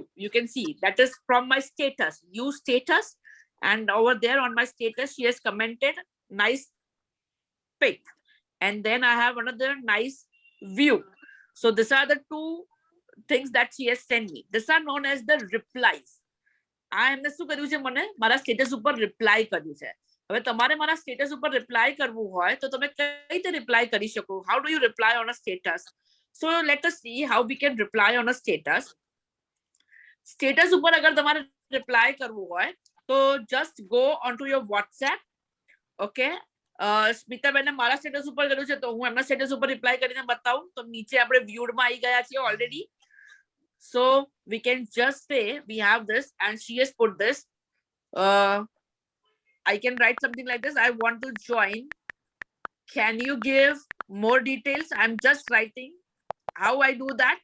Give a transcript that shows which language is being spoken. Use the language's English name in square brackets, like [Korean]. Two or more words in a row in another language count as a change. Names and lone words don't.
[English] You can see that is from my status, use status, and over there on my status she has commented nice pic, and then I have another nice view. So these are the two things that she has sent me. These are known as the replies. [Gujarati] આ એમને શું કર્યું છે, મને મારા સ્ટેટસ ઉપર રિપ્લાય કર્યું છે. હવે તમારે મારા સ્ટેટસ ઉપર રિપ્લાય કરવું હોય તો તમે કઈ રીતે રિપ્લાય કરી શકો? [English] How do you reply on a status? So let us see how we can reply on a status. [Gujarati] Status ઉપર અગર તમારે રિપ્લાય કરવું હોય તો [English] just go onto your WhatsApp. [Gujarati] Okay, સ્મિતાબેને મારા સ્ટેટસ ઉપર કર્યું છે તો હું એમના સ્ટેટસ ઉપર રિપ્લાય કરીને બતાવું. તો નીચે આપણે viewed માં આવી ગયા છીએ already. [English] So we can just say we have this and she has put this. I can write something like this. I want to join. Can you give more details? I'm just writing. How I do that?